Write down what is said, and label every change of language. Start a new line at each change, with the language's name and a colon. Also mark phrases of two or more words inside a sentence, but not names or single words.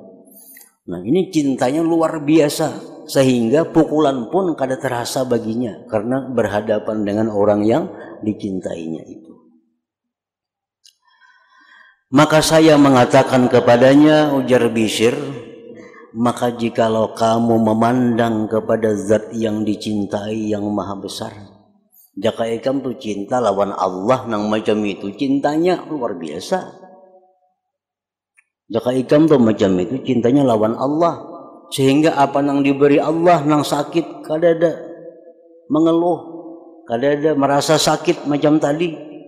Indonesian: Nah, ini cintanya luar biasa sehingga pukulan pun kada terasa baginya karena berhadapan dengan orang yang dicintainya itu. Maka saya mengatakan kepadanya, ujar Bishr, maka jikalau kamu memandang kepada zat yang dicintai yang maha besar,
Banjar: jaka ikam tuh cinta lawan Allah nang macam itu,
Indonesian: cintanya luar biasa.
Banjar: Jaka ikam tuh macam itu, cintanya lawan Allah, sehingga apa nang diberi Allah nang sakit kada ada mengeluh, kada ada merasa sakit macam tadi.